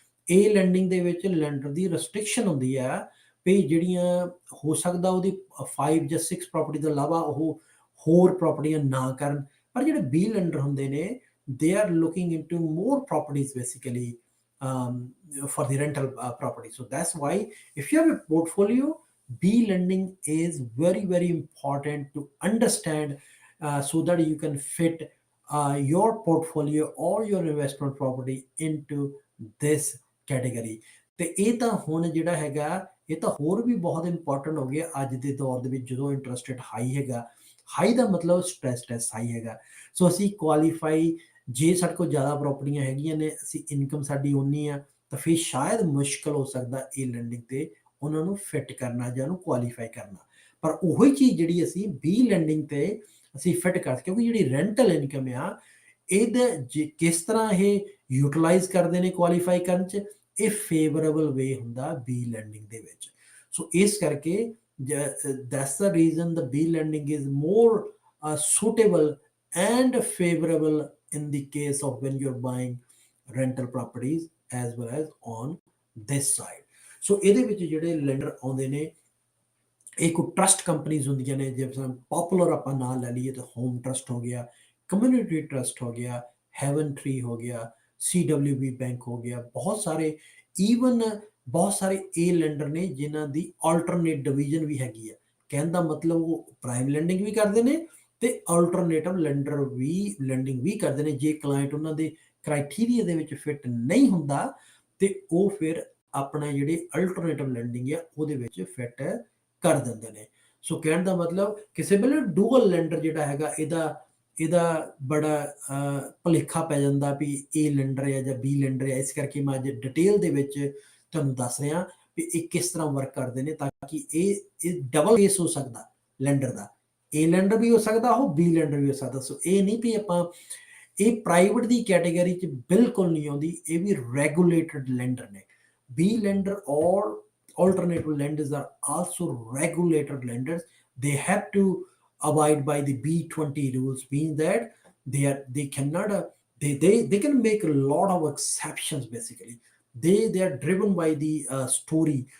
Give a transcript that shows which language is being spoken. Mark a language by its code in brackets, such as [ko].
[pa] ਇਹ ਲੈਂਡਿੰਗ ਦੇ ਵਿੱਚ ਲੈਂਡਰ ਦੀ ਰੈਸਟ੍ਰਿਕਸ਼ਨ ਹੁੰਦੀ ਆ ਵੀ ਜਿਹੜੀਆਂ ਹੋ ਸਕਦਾ ਉਹਦੀ 5 ਜਾਂ 6 ਪ੍ਰਾਪਰਟੀ ਤੋਂ ਇਲਾਵਾ ਉਹ ਹੋਰ ਪ੍ਰਾਪਰਟੀਆਂ ਨਾ ਕਰਨ, ਪਰ ਜਿਹੜੇ ਬੀ ਲੈਂਡਰ ਹੁੰਦੇ ਨੇ [en] they are looking into more properties basically, for the rental property. So that's why if you have a portfolio, B lending is very very important to understand, so that you can fit your portfolio or your investment property into this category. [pa] ਤੇ ਇਹ ਤਾਂ ਹੁਣ ਜਿਹੜਾ ਹੈਗਾ ਇਹ ਤਾਂ ਹੋਰ ਵੀ ਬਹੁਤ ਇੰਪੋਰਟੈਂਟ ਹੋ ਗਿਆ ਅੱਜ ਦੇ ਦੌਰ ਦੇ ਵਿੱਚ, ਜਦੋਂ ਇੰਟਰਸਟ ਰੇਟ ਹਾਈ ਹੈਗਾ। ਹਾਈ ਦਾ ਮਤਲਬ ਸਟ੍ਰੈਸ ਟੈਸਟ ਹਾਈ ਹੈਗਾ। ਸੋ ਅਸੀਂ ਕੁਆਲੀਫਾਈ, ਜੇ ਸਾਡੇ ਕੋਲ ਜ਼ਿਆਦਾ ਪ੍ਰਾਪਰਟੀਆਂ ਹੈਗੀਆਂ ਨੇ, ਅਸੀਂ ਇਨਕਮ ਸਾਡੀ ਉਨੀ ਆ, ਤਾਂ ਫਿਰ ਸ਼ਾਇਦ ਮੁਸ਼ਕਲ ਹੋ ਸਕਦਾ ਇਹ ਲੈਂਡਿੰਗ ਤੇ ਉਹਨਾਂ ਨੂੰ ਫਿੱਟ ਕਰਨਾ ਜਾਂ ਉਹਨੂੰ ਕੁਆਲੀਫਾਈ ਕਰਨਾ। ਪਰ ਉਹੀ ਚੀਜ਼ ਜਿਹੜੀ ਅਸੀਂ ਬੀ ਲੈਂਡਿੰਗ ਤੇ ਅਸੀਂ ਫਿੱਟ ਕਰ, ਕਿਉਂਕਿ ਜਿਹੜੀ ਰੈਂਟਲ ਇਨਕਮ ਆ ਇਹਦੇ ਕਿਸ ਤਰ੍ਹਾਂ ਇਹ ਯੂਟਿਲਾਈਜ਼ ਕਰਦੇ ਨੇ ਕੁਆਲੀਫਾਈ ਕਰਨ 'ਚ, ਇਹ ਫੇਵਰੇਬਲ ਵੇ ਹੁੰਦਾ ਬੀ ਲੈਂਡਿੰਗ ਦੇ ਵਿੱਚ। ਸੋ ਇਸ ਕਰਕੇ [en] that's the reason the B lending is more suitable and favorable in the case of when you're buying rental properties as well as on this side. [pa] So ਇਹਦੇ ਵਿੱਚ ਜਿਹੜੇ ਲੈਂਡਰ ਆਉਂਦੇ ਨੇ ਇਹ ਕੋਈ ਟਰਸਟ ਕੰਪਨੀਜ਼ ਹੁੰਦੀਆਂ ਨੇ, ਜਿਵੇਂ ਪਪੂਲਰ ਆਪਾਂ ਨਾਂ ਲੈ ਲਈਏ ਤਾਂ ਹੋਮ ਟਰਸਟ ਹੋ ਗਿਆ, ਕਮਿਊਨਿਟੀ ਟਰਸਟ ਹੋ ਗਿਆ, ਹੈਵਨ ਟਰੀ ਹੋ ਗਿਆ, CWB ਬੈਂਕ ਹੋ ਗਿਆ, ਬਹੁਤ ਸਾਰੇ ਈਵਨ ਬਹੁਤ ਸਾਰੇ ਇਹ ਲੈਂਡਰ ਨੇ ਜਿਨ੍ਹਾਂ ਦੀ ਆਲਟਰਨੇਟ ਡਿਵੀਜ਼ਨ ਵੀ ਹੈਗੀ ਆ। ਕਹਿਣ ਦਾ ਮਤਲਬ ਉਹ ਪ੍ਰਾਈਮ ਲੈਂਡਿੰਗ ਵੀ ਕਰਦੇ ਨੇ ਤੇ ਆਲਟਰਨੇਟਿਵ ਲੈਂਡਰ ਵੀ ਲੈਂਡਿੰਗ ਵੀ ਕਰਦੇ ਨੇ। ਜੇ ਕਲਾਇੰਟ ਉਹਨਾਂ ਦੇ ਕ੍ਰਾਈਟੇਰੀਆ ਦੇ ਵਿੱਚ ਫਿੱਟ ਨਹੀਂ ਹੁੰਦਾ ਤੇ ਉਹ ਫਿਰ ਆਪਣਾ ਜਿਹੜੇ ਆਲਟਰਨੇਟਿਵ ਲੈਂਡਿੰਗ ਆ ਉਹਦੇ ਵਿੱਚ ਫਿੱਟ ਕਰ ਦਿੰਦੇ ਨੇ। ਸੋ ਕਹਿਣ ਦਾ ਮਤਲਬ ਕਿਸੇ ਵੇਲੇ ਡੂਅਲ ਲੈਂਡਰ ਜਿਹੜਾ ਹੈਗਾ ਇਹਦਾ ਬੜਾ ਭੁਲੇਖਾ ਪੈ ਜਾਂਦਾ ਵੀ ਇਹ ਲੈਂਡਰ ਹੈ ਜਾਂ ਬੀ ਲੈਂਡਰ ਹੈ। ਇਸ ਕਰਕੇ ਮੈਂ ਅੱਜ ਡਿਟੇਲ ਦੇ ਵਿੱਚ ਤੁਹਾਨੂੰ ਦੱਸ ਰਿਹਾ ਵੀ ਇਹ ਕਿਸ ਤਰ੍ਹਾਂ ਵਰਕ ਕਰਦੇ ਨੇ, ਤਾਂ ਕਿ ਇਹ ਡਬਲ ਫੇਸ ਹੋ ਸਕਦਾ ਲੈਂਡਰ ਦਾ, ਇਹ ਲੈਂਡਰ ਵੀ ਹੋ ਸਕਦਾ ਉਹ ਬੀ ਲੈਂਡਰ ਵੀ ਹੋ ਸਕਦਾ। ਸੋ ਇਹ ਨਹੀਂ ਵੀ ਆਪਾਂ ਇਹ ਪ੍ਰਾਈਵੇਟ ਦੀ ਕੈਟੇਗਰੀ 'ਚ ਬਿਲਕੁਲ ਨਹੀਂ ਆਉਂਦੀ, ਇਹ ਵੀ ਰੈਗੂਲੇਟਡ ਲੈਂਡਰ ਨੇ। ਬੀ ਲੈਂਡਰ ਔਰ [en] alternative lenders are also regulated lenders. They have to abide by the B20 rules, means that they cannot they can make a lot of exceptions. Basically they are driven by the story.